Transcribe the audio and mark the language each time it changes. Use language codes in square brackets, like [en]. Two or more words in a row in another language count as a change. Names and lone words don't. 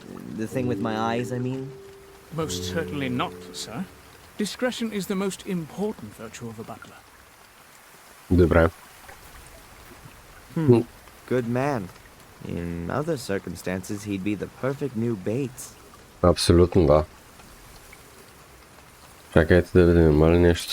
[en] The thing with my eyes, I mean? Most certainly not, sir. Discretion is the most important virtue of a butler. [bg] Добре. [en] Good man. In other circumstances, he'd be the perfect new Bates. [bg] Абсолютно да. Чакайте да видим, има ли нещо?